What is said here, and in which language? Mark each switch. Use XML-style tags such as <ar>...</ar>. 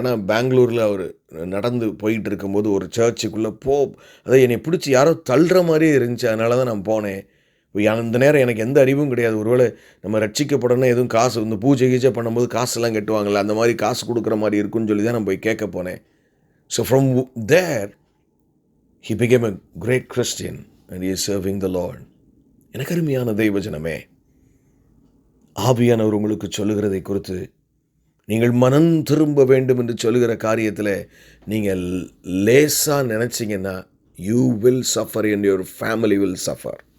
<ta>ஆனால் பெங்களூரில் அவர் நடந்து போயிட்டு இருக்கும்போது ஒரு சர்ச்சுக்குள்ளே அதை என்னை பிடிச்சி யாரோ தள்ளுற மாதிரியே இருந்துச்சு. அதனால தான் நான் போனேன். அந்த நேரம் எனக்கு எந்த அறிவும் கிடையாது. ஒருவேளை நம்ம ரட்சிக்கப்படணும், எதுவும் காசு இந்த பூஜை கீஜை பண்ணும்போது காசுலாம் கட்டுவாங்கள்ல, அந்த மாதிரி காசு கொடுக்குற மாதிரி இருக்குன்னு சொல்லி தான் நான் போய் கேட்க போனேன்.</ta> <en>So from there He became a great Christian and he is serving the Lord.</en> <ta>எனக்கு அருமையான தெய்வஜனமே, ஆவியானவர் உங்களுக்கு சொல்லுகிறதை குறித்து நீங்கள் மனம் திரும்ப வேண்டும் என்று சொல்லுகிற காரியத்தில் நீங்கள் லேசாக நினச்சிங்கன்னா</ta> <en>you will suffer and your family will suffer.</en>